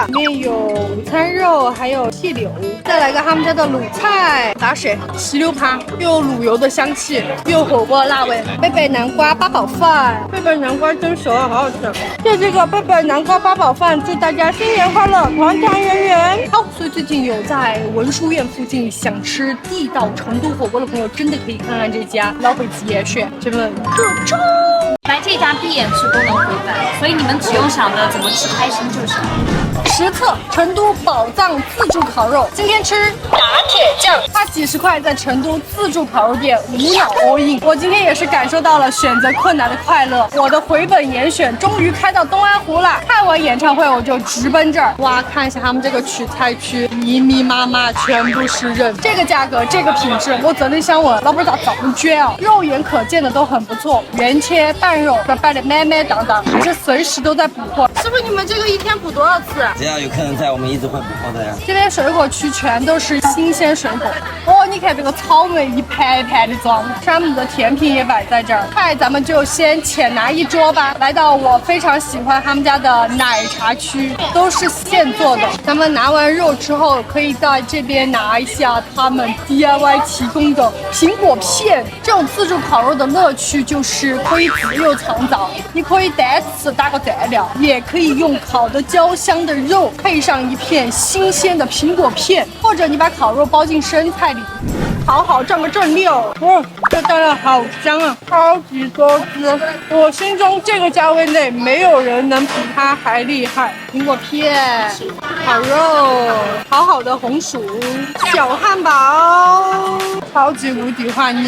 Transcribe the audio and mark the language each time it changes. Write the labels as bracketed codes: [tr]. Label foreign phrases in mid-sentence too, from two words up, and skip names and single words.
[zh] 裡面有午餐肉，還有細柳，再來個他們家的滷菜，打水石榴趴，又有滷油的香氣，又有火鍋辣味。貝貝南瓜八宝飯，貝貝南瓜蒸熟了，好好吃。就這個貝貝南瓜八寶飯，祝大家新年快樂，團團圓圓。好，所以最近有在文殊院附近想吃地道成都火鍋的朋友，真的可以看看這家老北极野選，这份各種。来這家闭眼吃都能回本，所以你們只用想着怎麼吃開心就行。實測成都寶藏自助烤肉，今天吃打鐵醬，花幾十塊在成都自助烤肉店無腦 [en] all in。 [zh] 我今天也是感受到了選擇困難的快樂，我的回本嚴選終於開到東安湖了。看完演唱會我就直奔這兒，哇，看一下他們這個取菜區，密密麻麻全部是人，這個價格這個品質，我真的想問老闆咋這麼絕啊？肉眼可見的都很不錯，原切半肉，擺得滿滿當當，而且隨時都在補貨。師傅，你們這個一天補多少次？只要有客人在，我們一直會補貨的呀。這邊水果區全都是新鮮水果哦，你看這個草莓一盤一盤的裝，山姆的甜品也擺在這兒。菜咱們就先淺拿一桌吧。來到我非常喜歡他們家的奶茶區，都是現做的。咱們拿完肉之後，可以在這邊拿一下他們 DIY 提供的蘋果片。這種自助烤肉的樂趣就是可以自由創造，你可以單吃打個蘸料，也可以用烤的焦香的肉配上一片新鮮的蘋果片，或者你把烤肉包進生菜裡，好好蘸個正料。哦，這蘸料好香啊，超級多汁。我心中這個價位內沒有人能比它還厲害。蘋果片、烤肉、好好的紅薯、小漢堡，超級無敵幻逆。